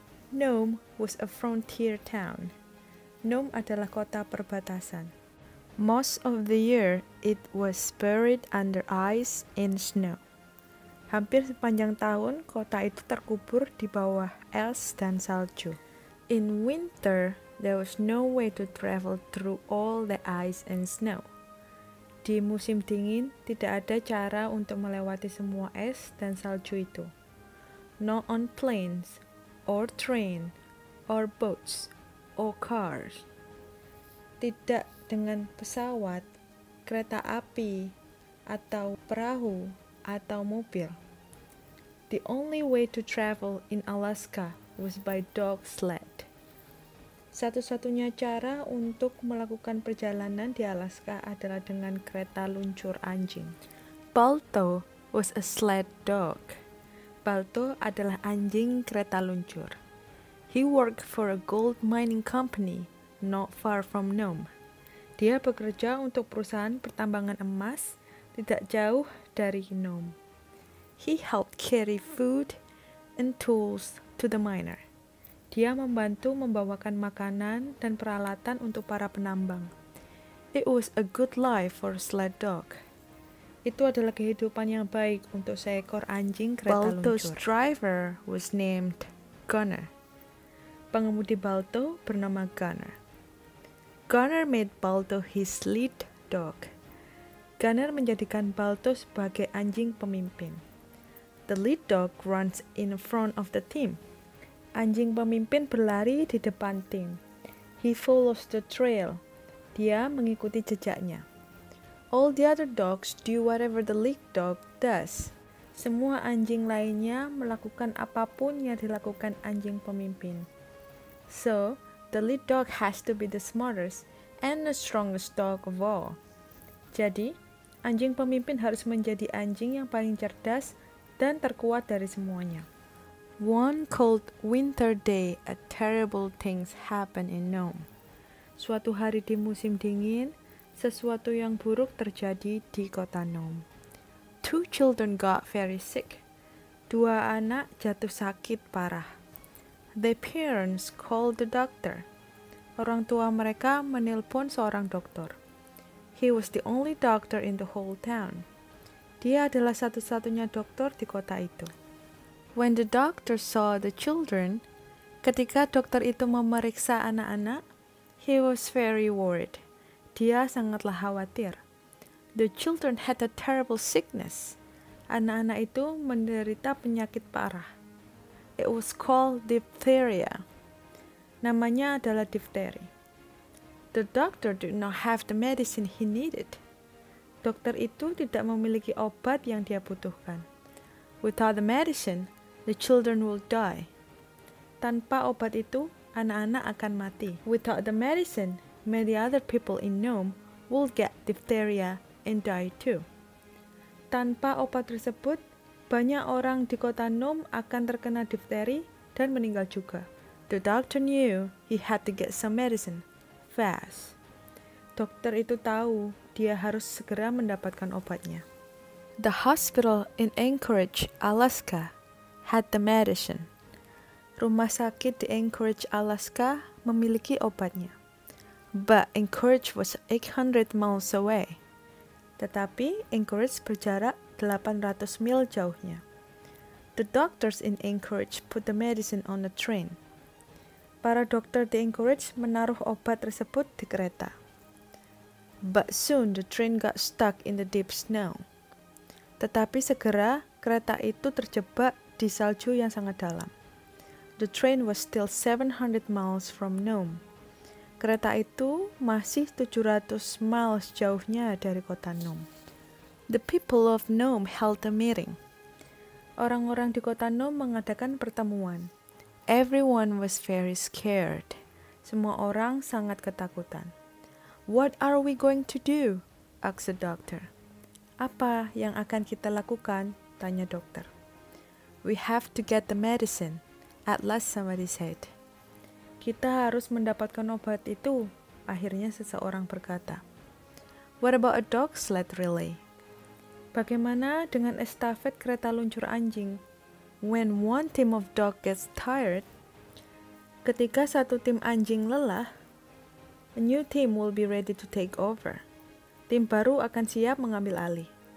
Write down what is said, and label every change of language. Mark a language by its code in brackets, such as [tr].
[en] Nome was a frontier town. [id] Nome adalah kota perbatasan. [en] Most of the year, it was buried under ice and snow. [id] Hampir sepanjang tahun, kota itu terkubur di bawah es dan salju. [en] In winter, there was no way to travel through all the ice and snow. [id] Di musim dingin, tidak ada cara untuk melewati semua es dan salju itu. [en] Not on planes, or train, or boats, or cars. [id] Tidak dengan pesawat, kereta api, atau perahu, atau mobil. [en] The only way to travel in Alaska was by dog sled. [id] Satu-satunya cara untuk melakukan perjalanan di Alaska adalah dengan kereta luncur anjing. [en] Balto was a sled dog. [id] Balto adalah anjing kereta luncur. [en] He worked for a gold mining company not far from Nome. [id] Dia bekerja untuk perusahaan pertambangan emas tidak jauh dari Nome. [en] He helped carry food and tools to the miner. [id] Dia membantu membawakan makanan dan peralatan untuk para penambang. [en] It was a good life for a sled dog. [id] Itu adalah kehidupan yang baik untuk seekor anjing kereta luncur. [en] Balto's driver was named Gunner. [id] Pengemudi Balto bernama Gunner. [en] Gunner made Balto his lead dog. [id] Gunner menjadikan Balto sebagai anjing pemimpin. [en] The lead dog runs in front of the team. [id] Anjing pemimpin berlari di depan tim. [en] He follows the trail. [id] Dia mengikuti jejaknya. [en] All the other dogs do whatever the lead dog does. [id] Semua anjing lainnya melakukan apapun yang dilakukan anjing pemimpin. [en] So, the lead dog has to be the smartest and the strongest dog of all. [id] Jadi, anjing pemimpin harus menjadi anjing yang paling cerdas dan terkuat dari semuanya. [en] One cold winter day, a terrible things happened in Nome. [id] Suatu hari di musim dingin, sesuatu yang buruk terjadi di kota Nome. [en] Two children got very sick. [id] Dua anak jatuh sakit parah. [en] Their parents called the doctor. [id] Orang tua mereka menelpon seorang dokter. [en] He was the only doctor in the whole town. [id] Dia adalah satu-satunya dokter di kota itu. [en] When the doctor saw the children, [id] ketika dokter itu memeriksa anak-anak, [en] he was very worried. [id] Dia sangatlah khawatir. [en] The children had a terrible sickness. [id] Anak-anak itu menderita penyakit parah. [en] It was called diphtheria. [id] Namanya adalah difteri. [en] The doctor did not have the medicine he needed. [id] Dokter itu tidak memiliki obat yang dia butuhkan. [en] Without the medicine, the children will die. [id] Tanpa obat itu, anak-anak akan mati. [en] Without the medicine, many other people in Nome will get diphtheria and die too. [id] Tanpa obat tersebut, banyak orang di kota Nome akan terkena difteri dan meninggal juga. [en] The doctor knew he had to get some medicine fast. [id] Dokter itu tahu dia harus segera mendapatkan obatnya. [en] The hospital in Anchorage, Alaska, had the medicine. [id] Rumah sakit di Anchorage, Alaska memiliki obatnya. [en] But Anchorage was 800 miles away. [id] Tetapi Anchorage berjarak 800 mil jauhnya. [en] The doctors in Anchorage put the medicine on a train. [id] Para dokter di Anchorage menaruh obat tersebut di kereta. [en] But soon the train got stuck in the deep snow. [id] Tetapi segera kereta itu terjebak di salju yang sangat dalam. [en] The train was still 700 miles from Nome. [id] Kereta itu masih 700 miles jauhnya dari kota Nome. [en] The people of Nome held a meeting. [id] orang-orang di kota Nome mengadakan pertemuan. [en] Everyone was very scared. [id] Semua orang sangat ketakutan. [en] What are we going to do? asked the doctor. [id] Apa yang akan kita lakukan? Tanya dokter. [en] We have to get the medicine. At last somebody said. [id] Kita harus mendapatkan obat itu. Akhirnya seseorang berkata. [en] What about a dog sled relay? [id] Bagaimana dengan estafet kereta luncur anjing? [en] When one team of dog gets tired, [id] ketika satu tim anjing lelah, [en] a new team will be ready to take over. [id] Tim baru akan siap mengambil alih.